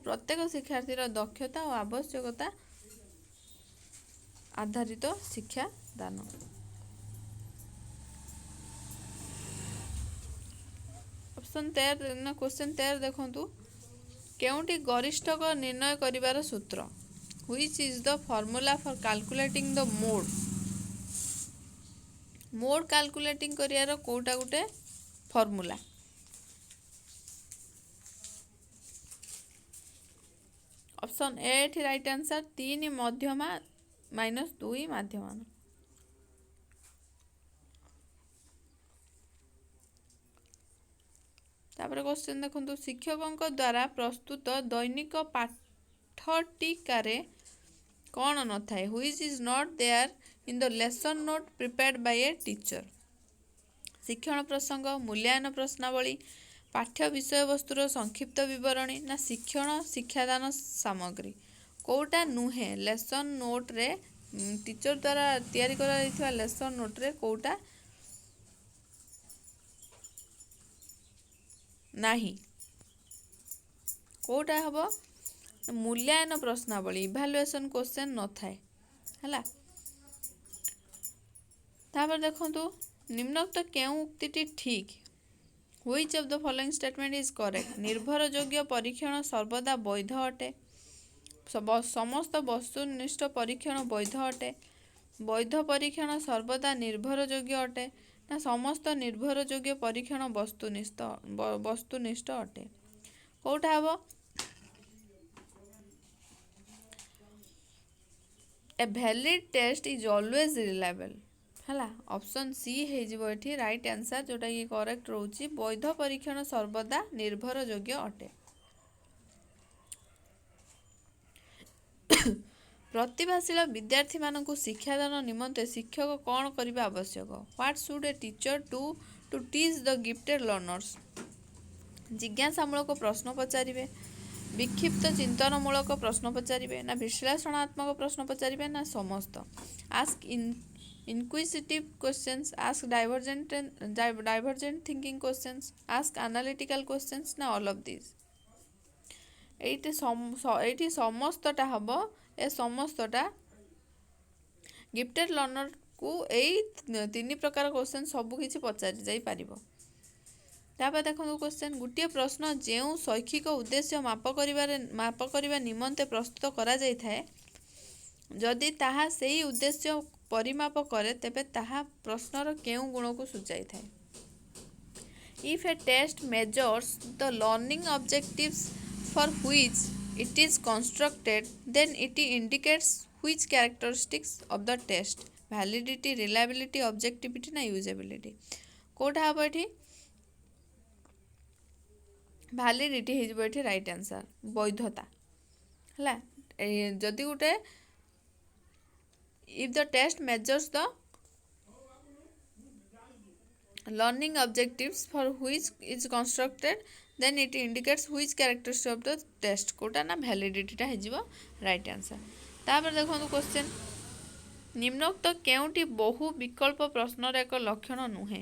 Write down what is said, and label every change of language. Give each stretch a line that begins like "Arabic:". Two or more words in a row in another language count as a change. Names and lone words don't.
Odia: ପ୍ରତ୍ୟେକ ଶିକ୍ଷାର୍ଥୀର ଦକ୍ଷତା ଓ ଆବଶ୍ୟକତା ଆଧାରିତ ଶିକ୍ଷାଦାନ।
English: option 13 question 13
Odia: ଦେଖନ୍ତୁ, କେଉଁଟି ଗରିଷ୍ଠକ ନିର୍ଣ୍ଣୟ କରିବାର ସୂତ୍ର?
English: Which is the formula for calculating the mode? mode calculating
Odia: କରିବାର କେଉଁଟା ଗୋଟେ ଫର୍ମୁଲା?
English: option A
Odia: ଏଠି
English: right answer.
Odia: 3 ମଧ୍ୟମା ମାଇନସ୍ 2 ମାଧ୍ୟମାନ। ତାପରେ କ୍ୱେଶ୍ଚନ୍ ଦେଖନ୍ତୁ, ଶିକ୍ଷକଙ୍କ ଦ୍ୱାରା ପ୍ରସ୍ତୁତ ଦୈନିକ ପାଠଟିକାରେ କ'ଣ ନଥାଏ?
English: Which is not there in the lesson note prepared by a teacher?
Odia: ଶିକ୍ଷଣ ପ୍ରସଙ୍ଗ, ମୂଲ୍ୟାୟନ ପ୍ରଶ୍ନାବଳୀ, ପାଠ୍ୟ ବିଷୟବସ୍ତୁର ସଂକ୍ଷିପ୍ତ ବିବରଣୀ, ନା ଶିକ୍ଷାଦାନ ସାମଗ୍ରୀ? କେଉଁଟା ନୁହେଁ
English: lesson note-re,
Odia: ଟିଚର ଦ୍ୱାରା ତିଆରି କରାଯାଇଥିବା
English: lesson note-re
Odia: କେଉଁଟା ନାହିଁ? କେଉଁଟା ହେବ? ମୂଲ୍ୟାୟନ ପ୍ରଶ୍ନାବଳୀ,
English: evaluation question
Odia: ନଥାଏ, ହେଲା। ତାପରେ ଦେଖନ୍ତୁ, ନିମ୍ନୋକ୍ତ କେଉଁ ଉକ୍ତିଟି ଠିକ୍?
English: Which of the following statement is correct?
Odia: ନିର୍ଭରଯୋଗ୍ୟ ପରୀକ୍ଷଣ ସର୍ବଦା ବୈଧ ଅଟେ। ସମସ୍ତ ବସ୍ତୁନିଷ୍ଠ ପରୀକ୍ଷଣ ବୈଧ ଅଟେ। ବୈଧ ପରୀକ୍ଷଣ ସର୍ବଦା ନିର୍ଭରଯୋଗ୍ୟ ଅଟେ, ନା ସମସ୍ତ ନିର୍ଭରଯୋଗ୍ୟ ପରୀକ୍ଷଣ ବସ୍ତୁନିଷ୍ଠ ଅଟେ? କେଉଁଟା ହେବ?
English: A valid test is always reliable,
Odia: ହେଲା।
English: option C
Odia: ହେଇଯିବ ଏଠି
English: right answer,
Odia: ଯେଉଁଟାକି କରେକ୍ଟ ରହୁଛି। ବୈଧ ପରୀକ୍ଷଣ ସର୍ବଦା ନିର୍ଭରଯୋଗ୍ୟ ଅଟେ। ପ୍ରତିଭାଶୀଳ ବିଦ୍ୟାର୍ଥୀମାନଙ୍କୁ ଶିକ୍ଷାଦାନ ନିମନ୍ତେ ଶିକ୍ଷକ କ'ଣ କରିବା ଆବଶ୍ୟକ?
English: What should a teacher do to teach the gifted learners?
Odia: ଜିଜ୍ଞାସାମୂଳକ ପ୍ରଶ୍ନ ପଚାରିବେ, ବିକ୍ଷିପ୍ତ ଚିନ୍ତନମୂଳକ ପ୍ରଶ୍ନ ପଚାରିବେ, ନା ବିଶ୍ଳେଷଣାତ୍ମକ ପ୍ରଶ୍ନ ପଚାରିବେ, ନା ସମସ୍ତ?
English: ଆସ୍କ inquisitive questions, ask divergent thinking questions, ask analytical questions, ନା all of these?
Odia: ଏଇଠି ସମସ୍ତଟା ହବ। ଏ ସମସ୍ତଟା
English: gifted learner-ku
Odia: ଏଇ 3 ପ୍ରକାର କ୍ୱେଶ୍ଚନ୍ ସବୁ କିଛି ପଚାରି ଯାଇପାରିବ। ତାପରେ ଦେଖନ୍ତୁ କ୍ୱେଶ୍ଚନ୍, ଗୋଟିଏ ପ୍ରଶ୍ନ ଯେଉଁ ଶୈକ୍ଷିକ ଉଦ୍ଦେଶ୍ୟ ମାପ କରିବା ନିମନ୍ତେ ପ୍ରସ୍ତୁତ କରାଯାଇଥାଏ, ଯଦି ତାହା ସେହି ଉଦ୍ଦେଶ୍ୟ ପରିମାପ କରେ ତେବେ ତାହା ପ୍ରଶ୍ନର କେଉଁ ଗୁଣକୁ ସୂଚାଇଥାଏ?
English: If a test measures the learning objectives for which it is constructed, then it indicates which characteristics of the test? Validity, reliability, objectivity ନା usability?
Odia: କୋଉଟା ହେବ ଏଠି? ଭ୍ୟାଲିଡିଟି ହେଇଯିବ ଏଠି
English: right answer,
Odia: ବୈଧତା ହେଲା। ଯଦି ଗୋଟେ
English: if the test measures the learning objectives for which is constructed, then it indicates which characteristics of the test?
Odia: କୋଉଟା ନା ଭ୍ୟାଲିଡିଟିଟା ହେଇଯିବ
English: right answer.
Odia: ତାପରେ ଦେଖନ୍ତୁ କ୍ୱେଶ୍ଚନ୍, ନିମ୍ନୋକ୍ତ କେଉଁଟି ବହୁ ବିକଳ୍ପ ପ୍ରଶ୍ନର ଏକ ଲକ୍ଷଣ ନୁହେଁ?